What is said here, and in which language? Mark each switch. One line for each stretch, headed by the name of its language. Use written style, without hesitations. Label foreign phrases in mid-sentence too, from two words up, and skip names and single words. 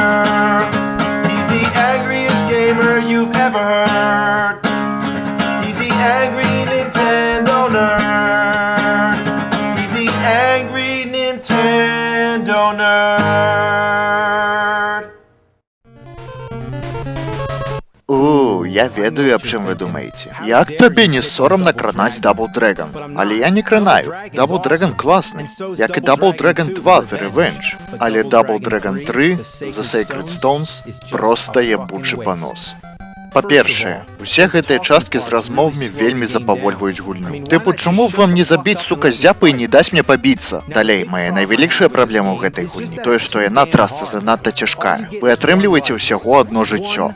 English: He's the angriest gamer you've ever heard. He's the angry Nintendo nerd. He's the angry Nintendo nerd.
Belarusian: Я ведаю, аб чым вы думаеце. Як табе не сорамна кранаць Double Dragon? Але я не кранаю. Double Dragon класны, як і Double Dragon 2 The Revenge. Але Double Dragon 3 The Sacred Stones проста ебучы панос. Па-першае, усе гэтыя часткі з размовамі вельмі запавольваюць гульню. Тыпу, чаму вам не забіць, сука, зяпы і не даць мне пабіцца? Далей, мая найвялікшая праблема ў гэтай гульні тое, што яна трасца занадта цяжкая. Вы атрымліваеце ўсяго адно жыццё.